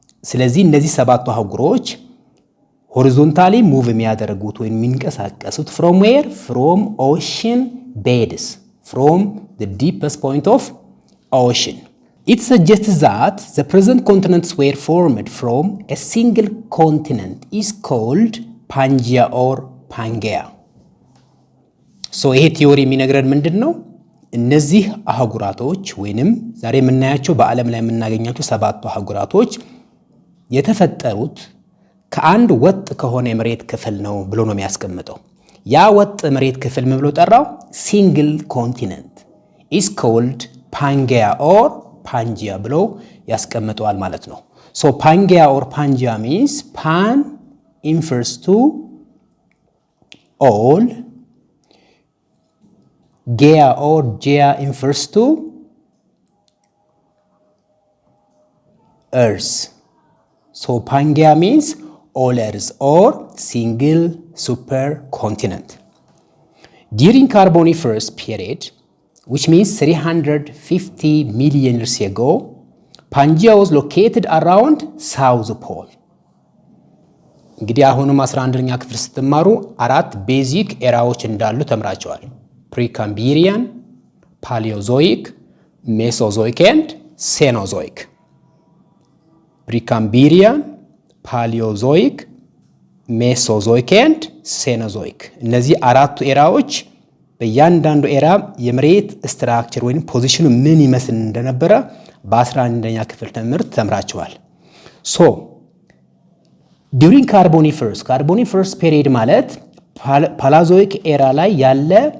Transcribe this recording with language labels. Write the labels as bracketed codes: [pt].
[am] ስለዚህ እነዚህ ሰባቱ አህጉሮች ሆሪዞንታሊ ሙቭ የሚያደርጉት ወይም የሚንቀሳቀሱት [en] from ocean beds, from the deepest point of ocean. It suggests that the present continents were formed from a single continent is called Pangaea or Pangaea. [am] ይሄ ቲዮሪ የሚነግረን ምንድነው? እነዚህ አህጉራቶች ወይንም ዛሬ የምናያቸው በዓለም ላይ የምናገኛቸው ሰባቱ አህጉራቶች የተፈጠሩት ከአንድ ወጥ ከሆነ የመሬት ክፍል ነው ብሎ ነው የሚያስቀምጠው። ያ ወጥ መሬት ክፍል ምን ብሎ ጠራው? [en] ሲንግል ኮንቲኔንት is called Pangaea or Pangaea [am] ብሎ ያስቀምጠዋል ማለት ነው። [en] Pangaea or Pangaea means pan refers to all, Gaea or Gaea refers to earth. Pangaea means all earth or single supercontinent. During Carboniferous period, which means 350 million years ago, Pangaea was located around South Pole. [am] እንግዲህ አሁንም 11ኛ ክፍል ስትማሩ አራት ቤዚክ ኤራዎች እንዳሉ ተምራቸዋል። ፕሪካምቢሪያን፣ ፓሊዮዞይክ፣ ሜሶዞይክ ኤንድ ሴኖዞይክ። ፕሪካምቢሪያን፣ ፓሊዮዞይክ፣ ሜሶዞይክ ኤንድ ሴኖዞይክ። እነዚህ አራቱ ኤራዎች በእያንዳንዱ ኤራ የመሬት ስትራክቸር ወይም ፖዚሽኑ ምን ይመስል እንደነበረ በ11ኛ ክፍል ትምህርት ተምራቸዋል። [en] ሶ ዱሪንግ ካርቦኒፈርስ ፔሪድ [am] ማለት ፓላዞይክ ኤራ ላይ ያለ